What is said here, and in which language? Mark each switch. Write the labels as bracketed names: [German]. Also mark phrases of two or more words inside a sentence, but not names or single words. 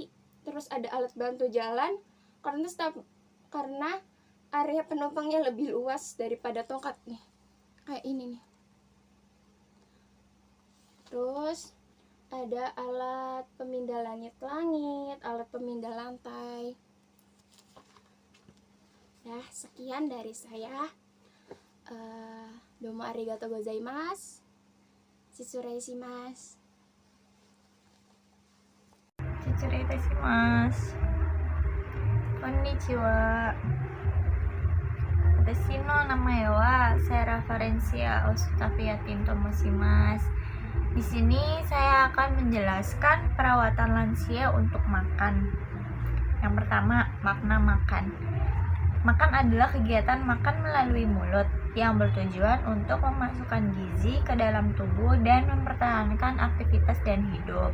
[Indonesian] Terus ada alat bantu jalan karena area penopangnya lebih luas daripada tongkat nih, kayak ini nih. Terus ada alat pemindah langit, alat pemindah lantai. Ya, sekian dari saya. [Japanese] どうも ありがとう ございます。失礼 します. 失礼 します. こんにちは. Watashi no namae wa Sarah Valencia Ostaviatin tomoshimasu. [Indonesian] Di sini saya akan menjelaskan perawatan lansia untuk makan. Yang pertama, makna makan. Makan adalah kegiatan makan melalui mulut yang bertujuan untuk memasukkan gizi ke dalam tubuh dan mempertahankan aktivitas dan hidup.